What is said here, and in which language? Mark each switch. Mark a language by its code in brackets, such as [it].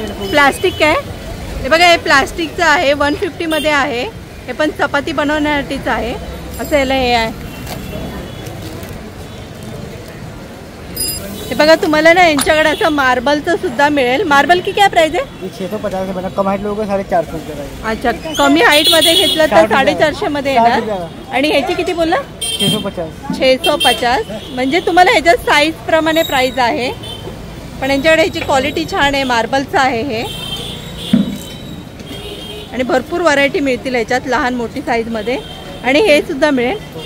[mr] Plastic काय? हे बघा हे प्लास्टिकचं आहे. 150 मध्ये आहे. हे पण चपाती बनवण्यासाठीच आहे. असं याला हे आहे. हे बघा तुम्हाला ना यांच्याकडे असं मार्बलचं सुद्धा मिळेल. मार्बल की काय प्राइस आहे? [hi] 650 से बना, कम हाइट लोगों को 450 रुपये का. [mr] अच्छा, कमी हाईट मध्ये घेतलं तर 450 मध्ये येणार. आणि ह्याची किती बोलला? 650. म्हणजे तुम्हाला ह्याच्यात साईज प्रमाणे प्राइस आहे, पण यांच्याकडे ह्याची क्वालिटी छान आहे. मार्बलचं आहे हे. आणि भरपूर व्हरायटी मिळतील ह्याच्यात लहान मोठी साईज मध्ये. आणि हे सुद्धा मिळेल.